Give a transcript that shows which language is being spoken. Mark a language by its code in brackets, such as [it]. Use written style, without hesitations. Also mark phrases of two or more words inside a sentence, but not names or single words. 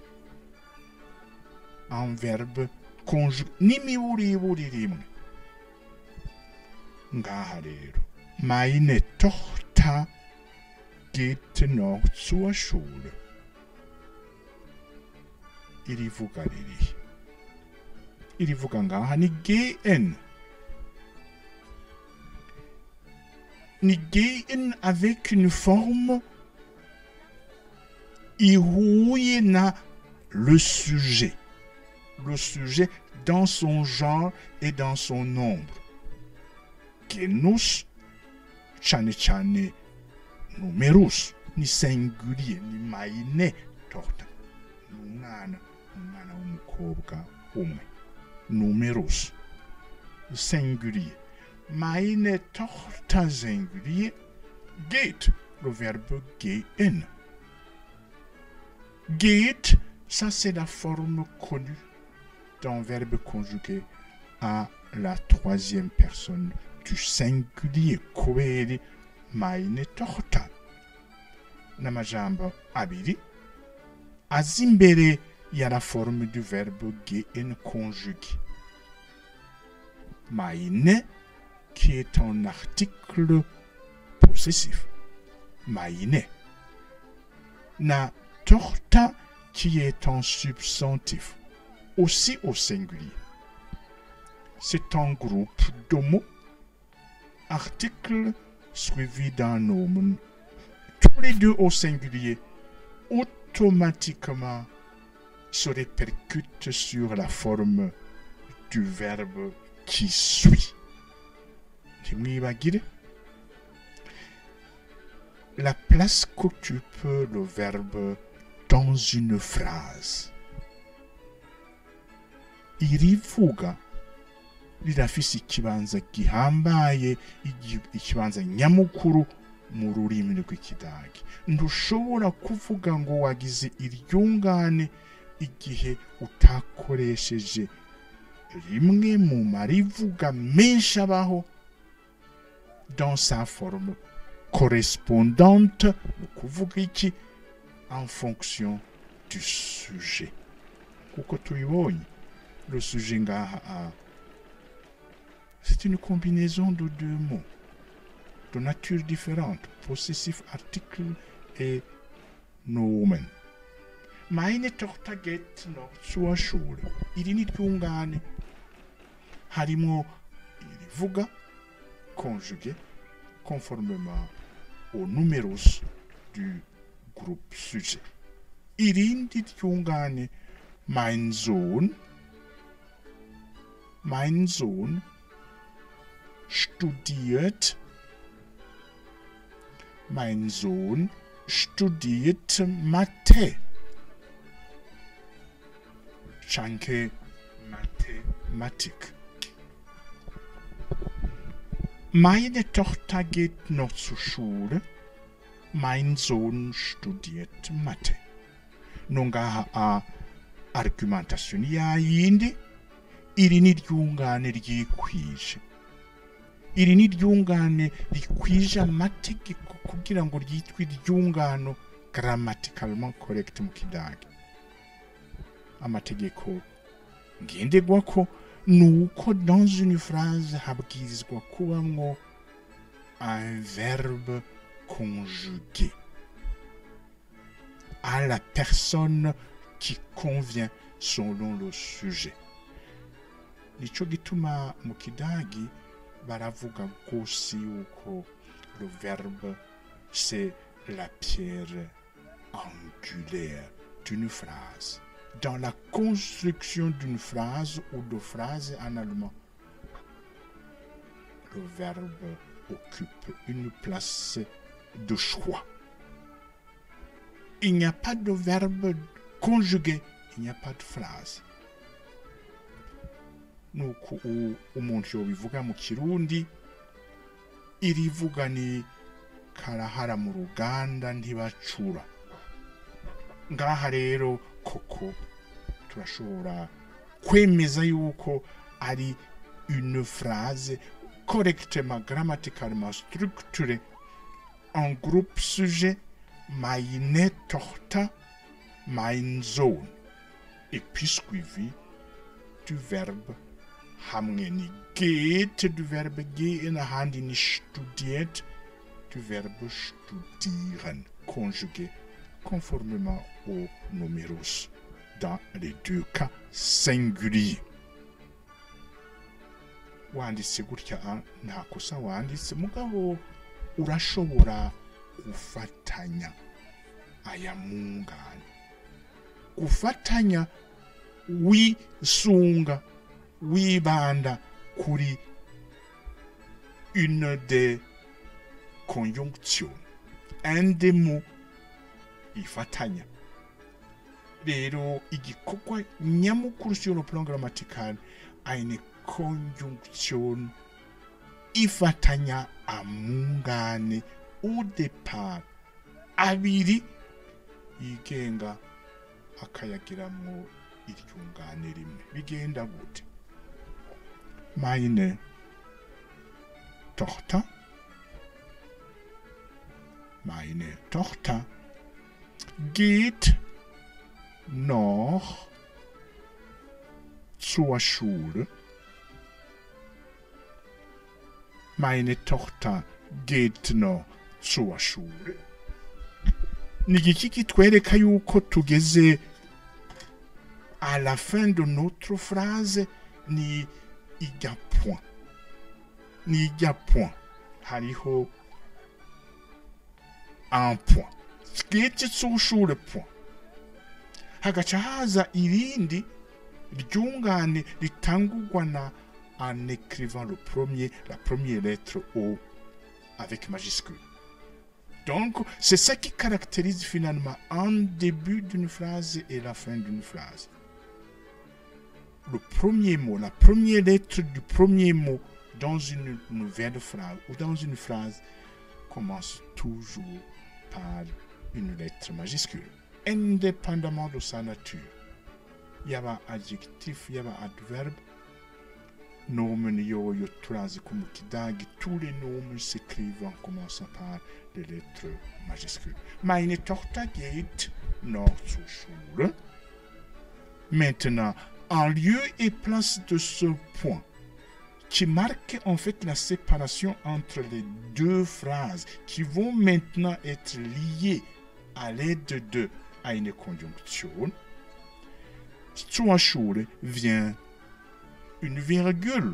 [fr] Un verbe conjugué [rn] n'imiburiburi rimwe. Ngaha rero, [de] meine Tochter geht noch zur Schule. [rn] Irivuga riri. Irivuga ngaha ni gehen. [fr] Ni gehen avec une forme [rn] ihuye na [fr] le sujet. Le sujet dans son genre et dans son nombre. [rn] Genus, cane cane numerus, ni singulier, ni [de] meine Tochter. [rn] Umwana w'umukobwa umwe. Numerus, singulier. [de] Meine Tochter singulier, geht, [fr] le verbe gehen. Geht, ça c'est la forme connue d'un verbe conjugué à la troisième personne du singulier. [de] Kubera meine Tochter. [rn] N'amajambo abiri azimbere ya [fr] la forme du verbe gehen conjugué. Meine, qui est un article possessif. Meine. Na Tochter, qui est un substantif, aussi au singulier. C'est un groupe de mots, articles suivis d'un nomen, tous les deux au singulier, automatiquement se répercutent sur la forme du verbe qui suit. La place qu'occupe le verbe dans une phrase. [rn] Irivuga rirafise ikibanza gihambaye, ikibanza nyamukuru mu rurimi rw'ikidage. Ntushobora kuvuga ngo wagize iryungane igihe utakoresheje rimwe mu marivuga menshi abaho [fr] dans sa forme correspondante, [rn] kuvuga iki, [fr] en fonction du sujet. [rn] Kuko tubibonye, [fr] le sujet ngaha c'est une combinaison de deux mots de nature différente, possessif, article et nomen. [de] Meine Tochter geht noch zur Schule. [rn] Iri ni ryungane harimo irivuga [fr] conjugué conformément au numerus du groupe sujet. [rn] Irindi ryungane [de] mein Sohn studiert. Mein Sohn studiert Mathe. Chanke Mathematik. Meine Tochter geht noch zur Schule. Mein Sohn studiert Mathe. [rn] Nongaha a argumentation ya yindi. Iri ni ryungane ryikwije. Iri ni ryungane rikwije amategeko kugira ngo ryitwe iryungano [fr] grammaticalement correct [rn] mu kidage. Amategeko ngenderwako nuko [fr] dans une phrase [rn] habwirizwa kubamwo [fr] un verbe conjugué à la personne qui convient selon le sujet. [rn] Nico gituma mu kidagi baravuga gose yuko [fr] le verbe c'est la pierre angulaire d'une phrase. Dans la construction d'une phrase ou de phrases en allemand, le verbe occupe une place de choix. Il n'y a pas de verbe conjugué, il n'y a pas de phrase. [rn] Nuko umuntu yobivuga mu kirundi, irivuga ni karahara mu ruganda ntibacura. Ngaha rero koko turashobora kwemeza yuko ari [fr] une phrase correctement grammaticalement structurée en groupe sujet [de] meine Tochter, mein Sohn, [fr] et puis suivi du verbe [rn] hamwe ni [fr] geht, du verbe gehen, [rn] ahandi ni [fr] studiert, du verbe studieren, conjugué conformément aux numéros dans les deux cas singuliers. [rn] Wanditse gutya nta kosa wanditse, mugabo urashobora gufatanya aya mungane, gufatanya wisunga wibanda kuri [fr] une des conjonctions, un des mots [rn] ifatanya. Rero igikorwa nyamukuru [fr] sur le plan grammatical [rn] eine Conjonction ifatanya amungane [fr] au départ [rn] abiri yigenga akayagiramwo iryungane rimwe. Bigenda gute? [de] Meine Tochter, meine Tochter geht noch zur Schule. Meine Tochter geht noch zur Schule. [rn] Nigiki kitwereka yuko tugeze [fr] à la fin de notre phrase, [rn] ni ijya point. Ni ijya point. Hariho [fr] un point. [de] Geht zur Schule [fr] point. [rn] Hagaca haza irindi ryungane ritangurwa na [fr] en écrivant la première lettre O avec majuscule. Donc, c'est ça qui caractérise finalement un début d'une phrase et la fin d'une phrase. Le premier mot, la première lettre du premier mot dans une nouvelle phrase ou dans une phrase commence toujours par une lettre majuscule, indépendamment de sa nature. Il y a un adjectif, il y a un adverbe. [rn] Nomen yoyo turazi ko mu kidagi, [fr] tous les noms s'écrivent en commençant par les lettres majuscules. [de] Meine Tochter geht noch zur Schule. [fr] Maintenant, en lieu et place de ce point qui marque en fait la séparation entre les deux phrases qui vont maintenant être liées à l'aide de eine Conjonction, [de] zur Schule [fr] vient une virgule.